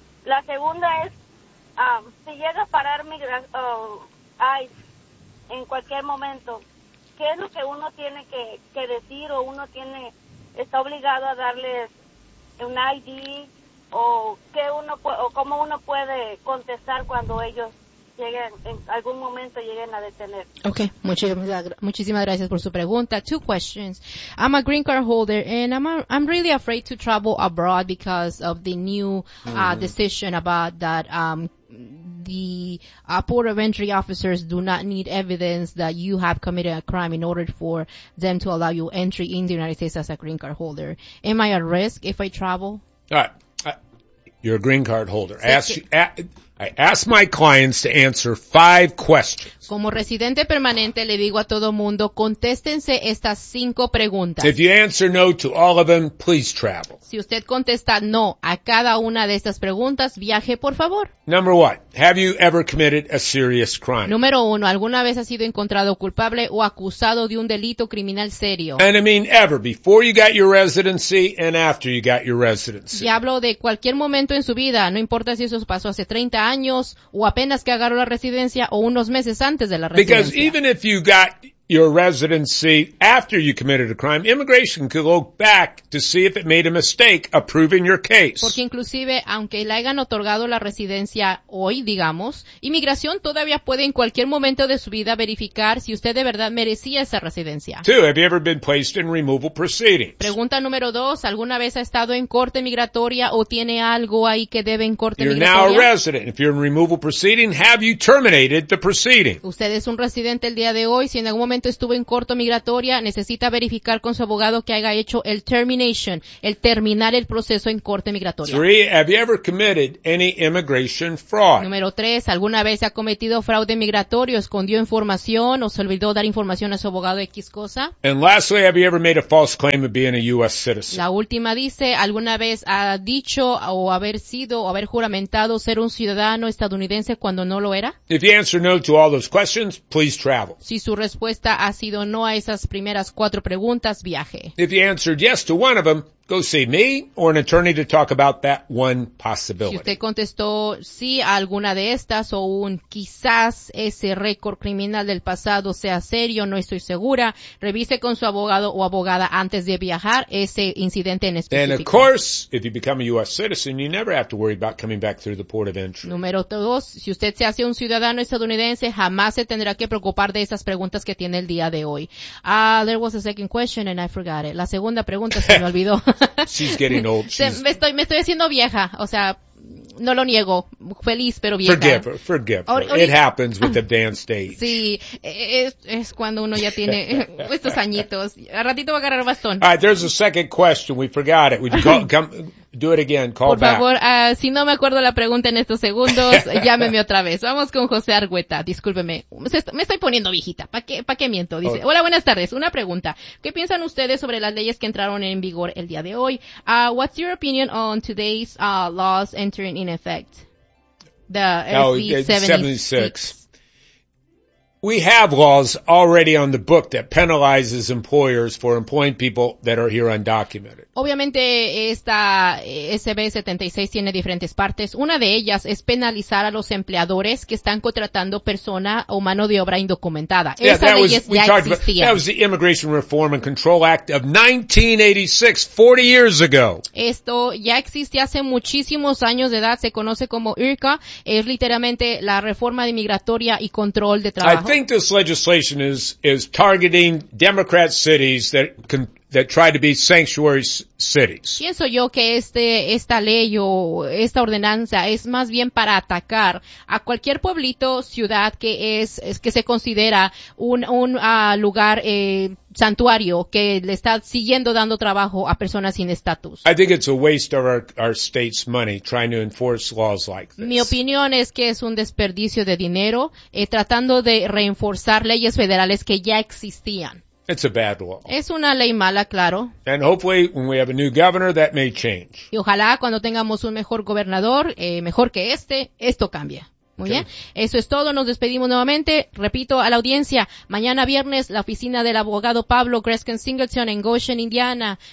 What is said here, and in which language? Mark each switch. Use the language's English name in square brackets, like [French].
[Spanish] La segunda es, si llega a parar ICE en cualquier momento, ¿qué es lo que uno tiene que decir o uno tiene, está obligado a darles un ID o qué uno o cómo uno puede contestar cuando ellos lleguen, en algún momento lleguen a detener? Okay, muchísimas gracias por su pregunta. [English] Two questions. I'm a green card holder and I'm really afraid to travel abroad because of the new decision about that the port of entry officers do not need evidence that you have committed a crime in order for them to allow you entry in the United States as a green card holder. Am I at risk if I travel? All right. You're a green card holder. I ask my clients to answer 5 questions. [Spanish] Como residente permanente, le digo a todo mundo, contéstense estas 5 preguntas. [English] If you answer no to all of them, please travel. [Spanish] Si usted contesta no a cada una de estas preguntas, viaje, por favor. [English] Number 1. Have you ever committed a serious crime? [Spanish] Número 1. ¿Alguna vez ha sido encontrado culpable o acusado de un delito criminal serio? [English] And I mean ever, before you got your residency and after you got your residency. [Spanish] Y hablo de cualquier momento en su vida, no importa si eso pasó hace 30 años o apenas que agarró la residencia o unos meses antes de la residencia. [English] Because even if you got your residency after you committed a crime, immigration could look back to see if it made a mistake approving your case. [Spanish] Porque inclusive, aunque le hayan otorgado la residencia hoy, digamos, inmigración todavía puede en cualquier momento de su vida verificar si usted de verdad merecía esa residencia. [English] 2. Have you ever been placed in removal proceedings? [Spanish] Pregunta número 2. ¿Alguna vez ha estado en corte migratoria o tiene algo ahí que debe en corte [English] you're [Spanish] migratoria? [English] You're now a resident. If you're in removal proceeding, have you terminated the proceeding? [Spanish] Usted es un residente el día de hoy, si en algún momento estuvo en corto migratoria, necesita verificar con su abogado que haya hecho el termination, el terminar el proceso en corte migratoria. [English] 3. Have you ever committed any immigration fraud? [Spanish] Número 3. ¿Alguna vez ha cometido fraude migratorio, escondió información o se olvidó dar información a su abogado de X cosa? [English] And lastly, have you ever made a false claim of being a U.S. citizen? [Spanish] La última dice, ¿alguna vez ha dicho o haber sido o haber juramentado ser un ciudadano estadounidense cuando no lo era? [English] If you answer no to all those questions, please travel. [Spanish] Si su respuesta ha sido no a esas primeras 4 preguntas, viaje. [English] If you answered yes to one of them, go see me or an attorney to talk about that one possibility. [Spanish] Si usted contestó sí a alguna de estas o un quizás ese récord criminal del pasado sea serio, no estoy segura, revise con su abogado o abogada antes de viajar ese incidente en específico. [English] And of course, if you become a U.S. citizen, you never have to worry about coming back through the port of entry. [Spanish] Número 2, si usted se hace un ciudadano estadounidense, jamás se tendrá que preocupar de esas preguntas que tiene el día de hoy. [English] There was a second question and I forgot it. [Spanish] La segunda pregunta se me olvidó. [English] She's getting old. [Spanish] Me estoy haciendo vieja, o sea, no lo niego, feliz pero vieja. [English] Forgive her. It happens with advanced age. [Spanish] Sí, es cuando uno ya tiene estos añitos. A ratito va a agarrar bastón. [English] All right, there's a second question. We forgot it. Would you come do it again? Call [Spanish] back. Por favor, [English] back. [Spanish] Si no me acuerdo la pregunta en estos segundos, llámeme otra vez. Vamos con José Argueta. Discúlpeme. Me estoy poniendo viejita. ¿Para qué miento? Dice, hola, buenas tardes. Una pregunta. ¿Qué piensan ustedes sobre las leyes que entraron en vigor el día de hoy? [English] What's your opinion on today's laws entering in effect? SB 76. We have laws already on the book that penalizes employers for employing people that are here undocumented. [Spanish] Obviamente esta SB 76 tiene diferentes partes. Una de ellas es penalizar a los empleadores que están contratando persona o mano de obra indocumentada. [English] Yeah, [Spanish] esa ley ya existía. [English] That was the Immigration Reform and Control Act of 1986, 40 years ago. [Spanish] Esto ya existía hace muchísimos años de edad. Se conoce como IRCA. Es literalmente la reforma de migratoria y control de trabajo. [English] I think this legislation is targeting Democrat cities that try to be sanctuary cities. [Spanish] Pienso yo que esta ley o esta ordenanza es más bien para atacar a cualquier pueblito, ciudad que se considera un lugar santuario que le está siguiendo dando trabajo a personas sin estatus. [English] I think it's a waste of our state's money trying to enforce laws like this. [Spanish] Mi opinión es que es un desperdicio de dinero tratando de reenforzar leyes federales que ya existían. [English] It's a bad law. [Spanish] Es una ley mala, claro. [English] And hopefully when we have a new governor that may change. [Spanish] Y ojalá cuando tengamos un mejor gobernador, mejor que este, esto cambie. Muy bien. Eso es todo. Nos despedimos nuevamente. Repito a la audiencia. Mañana viernes, la oficina del abogado Pablo Greskin Singleton en Goshen, Indiana,